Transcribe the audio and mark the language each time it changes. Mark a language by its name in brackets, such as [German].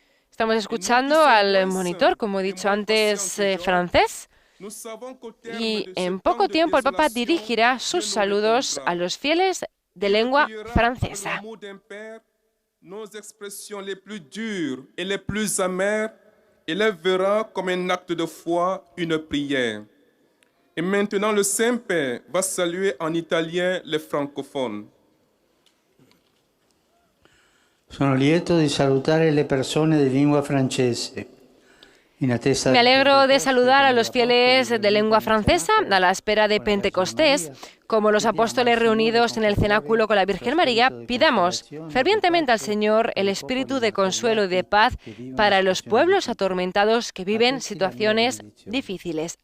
[Spanish] Estamos escuchando al monitor, como he dicho antes, francés, y en poco tiempo el Papa dirigirá sus saludos a los fieles de lengua francesa. [French] Nos expressions les plus dures et les plus amères, et les verra comme un acte de foi, une prière. Et maintenant, le Saint-Père va saluer en italien les francophones. [Italian] Sono lieto di salutare le persone di lingua francese. [Spanish] Me alegro de saludar a los fieles de lengua francesa a la espera de Pentecostés. Como los apóstoles reunidos en el cenáculo con la Virgen María, pidamos fervientemente al Señor el espíritu de consuelo y de paz para los pueblos atormentados que viven situaciones difíciles.